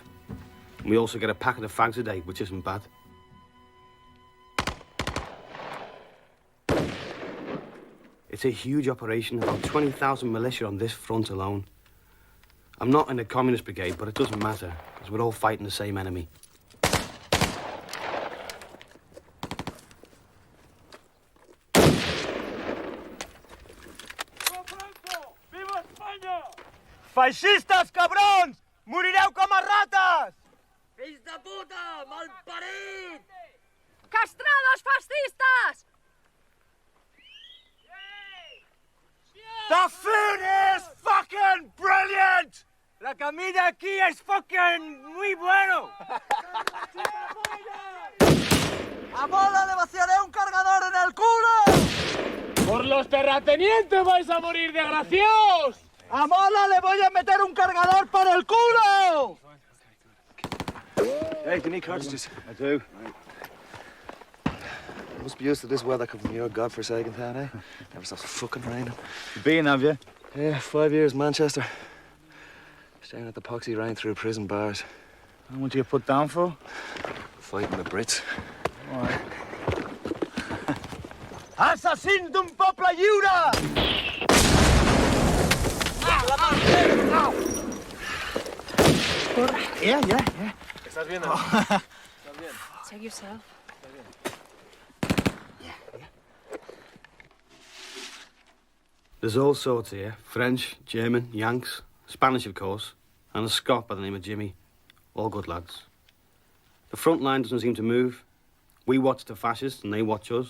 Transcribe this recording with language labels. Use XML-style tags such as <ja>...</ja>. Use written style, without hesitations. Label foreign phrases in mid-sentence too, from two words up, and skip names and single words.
<en>And we also get a packet of fags a day, which isn't bad. It's a huge operation, about 20,000 militia on this front alone. I'm not in the communist brigade, but it doesn't matter, because we're all fighting the same enemy.</en> <ca>Feixistes, cabrons! Morireu com a rates! Fills de puta! Malparit!</ca> <es>¡Castrados fascistas!</es> <en>The food is fucking brilliant!</en> <es>La comida aquí es fucking muy bueno! ¡A bola le vaciaré un cargador en el culo! ¡Por los terratenientes vais a morir, desgraciados! ¡A Mola le voy a meter un cargador por el culo!</es> <en>Hey, do you need cartridges? I do. You must be used to this weather coming from your godforsaken town, eh? Never stops fucking raining. You been, have you? Yeah, 5 years, Manchester. Staring at the poxy rain through prison bars. And what do you put down for? Fighting the Brits. All right.</en> <ca>Assassins d'un poble lliure!</ca> <en>Yeah.</en> <es>¿Estás bien?</es> <en>Take yourself. There's all sorts here. French, German, Yanks, Spanish, of course, and a Scot by the name of Jimmy. All good lads. The front line doesn't seem to move. We watch the fascists and they watch us.</en>